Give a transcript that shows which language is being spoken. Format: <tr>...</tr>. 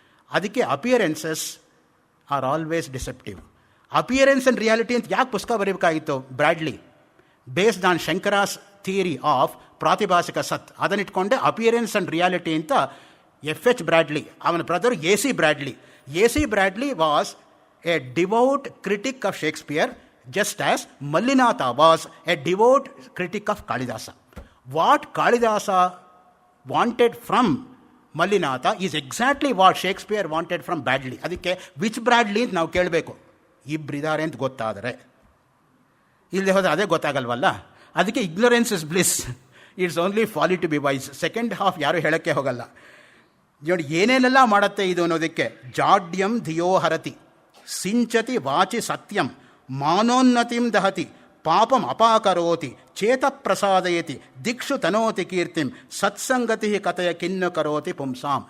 <kn>ಅದಕ್ಕೆ</kn> <en>Appearances are always deceptive.</en> <kn>Appearance and reality ಅಂತ ಯಾಕೆ ಪುಸ್ತಕ ಬರೀಬೇಕಾಗಿತ್ತು?</kn> <en>Bradley based on Shankara's theory of ಪ್ರಾತಿಭಾಸಿಕ ಸತ್,</en> <kn>ಅದನ್ನಿಟ್ಕೊಂಡೆ ಅಪಿಯರೆನ್ಸ್ ಆ್ಯಂಡ್ ರಿಯಾಲಿಟಿ ಅಂತ FH ಬ್ರ್ಯಾಡ್ಲಿ, ಅವನ brother AC ಬ್ರ್ಯಾಡ್ಲಿ.</kn> <en>AC Bradley was a devout critic of Shakespeare, just as Mallinatha was a devout critic of Kalidasa. What Kalidasa wanted from Mallinatha is exactly what Shakespeare wanted from Bradley.</en> <kn>ಅದಕ್ಕೆ</kn> <en>which Bradley</en> <kn>ಅಂತ ನಾವು ಕೇಳಬೇಕು. ಇಬ್ಬರಿದ್ದಾರೆ ಅಂತ ಗೊತ್ತಾದರೆ, ಇಲ್ಲದೆ ಹೋದರೆ ಅದೇ ಗೊತ್ತಾಗಲ್ವಲ್ಲ. ಅದಕ್ಕೆ</kn> <en>Ignorance is bliss. It's only folly to be wise.</en> <kn>Second half ಯಾರು ಹೇಳೋಕ್ಕೆ ಹೋಗಲ್ಲ. ನೋಡಿ ಏನೇನೆಲ್ಲ ಮಾಡುತ್ತೆ ಇದು ಅನ್ನೋದಕ್ಕೆ.</kn> <sa>ಜಾಡ್ಯಂ ಧಿಯೋ ಹರತಿ, ಸಿಂಚತಿ ವಾಚಿ ಸತ್ಯಂ, ಮಾನೋನ್ನತಿಂ ದಹತಿ, ಪಾಪಂ ಅಪಾಕರೋತಿ, ಚೇತ ಪ್ರಸಾದಯತಿ, ದಿಕ್ಷು ತನೋತಿ ಕೀರ್ತಿಂ, ಸತ್ಸಂಗತಿ ಕಥೆಯ ಕಿನ್ನು ಕರೋತಿ ಪುಂಸಾಂ.</sa>